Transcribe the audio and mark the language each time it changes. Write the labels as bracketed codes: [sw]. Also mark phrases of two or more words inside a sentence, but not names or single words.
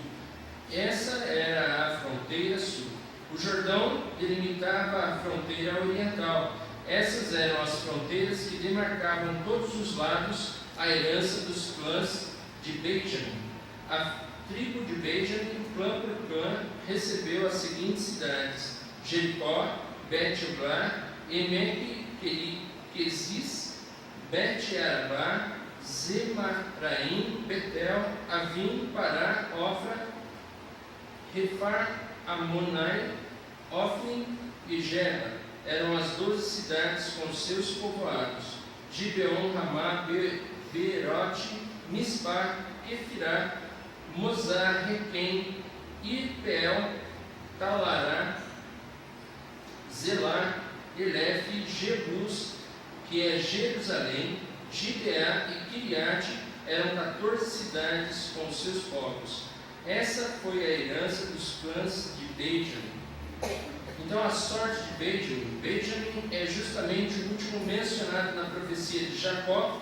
[pt] Essa era a fronteira sul. O Jordão delimitava a fronteira oriental. Essas eram as fronteiras que demarcavam todos os lados a herança dos clãs de Benjamim. A tribo de Benjamim, clã por clã, recebeu as seguintes cidades: Jericó, Bet-Oglá, Emek-Quezis, Bet-Arabá, Zemaraim, Betel, Avim, Pará, Ofra, Refar, Amonai, Ofnim e Geba. Eram as 12 cidades com seus povoados: Gibeon, Ramá, Beerote, Mispá, Efirá, Mozá, Requém, Irpeel, Talará, Zelá, Elefe, Jebus, que é Jerusalém, Gibeá e Kiriate. Eram 14 cidades com seus povos. Essa foi a herança dos clãs de Benjamim. Então a sorte de Benjamim é justamente o último mencionado na profecia de Jacó.